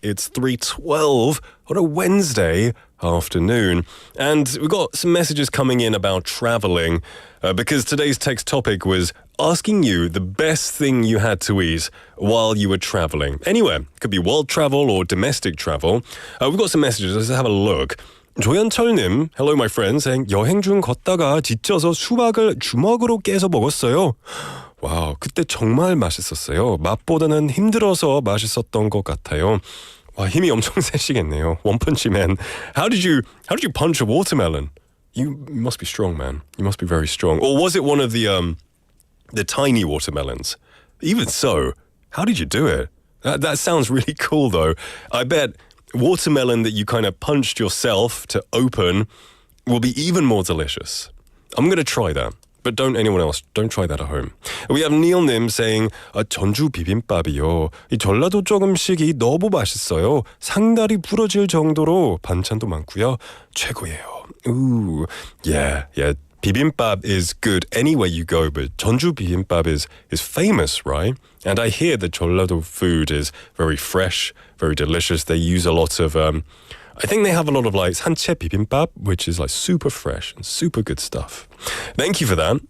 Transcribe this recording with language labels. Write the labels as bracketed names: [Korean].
[English] It's 3:12 on a Wednesday afternoon. And we've got some messages coming in about traveling because today's text topic was asking you the best thing you had to eat while you were traveling. Anywhere. It could be world travel or domestic travel. We've got some messages. Let's have a look. [Korean] 조현철님, [English] hello my friend, saying [Korean] 여행 중 걷다가 지쳐서 수박을 주먹으로 깨서 먹었어요. 와우, 그때 정말 맛있었어요. 맛보다는 힘들어서 맛있었던 것 같아요. 와, 힘이 엄청 세시겠네요. [English] One Punch Man. How did you punch a watermelon? You must be strong, man. You must be very strong. Or was it one of the tiny watermelons? Even so, how did you do it? That sounds really cool, though. I bet watermelon that you kind of punched yourself to open will be even more delicious. I'm going to try that. But don't try that at home. We have Neil님 saying, [Korean] 전주 비빔밥이요. 이 전라도 조금씩이 너무 맛있어요. 상다리 부러질 정도로 반찬도 많고요. 최고예요. [English] Ooh, yeah. Bibimbap is good anywhere you go, but 전주 bibimbap is famous, right? And I hear the 전라도 food is very fresh, very delicious. They use a lot of, I think they have a lot of like 산채 bibimbap, which is like super fresh and super good stuff. Thank you for that.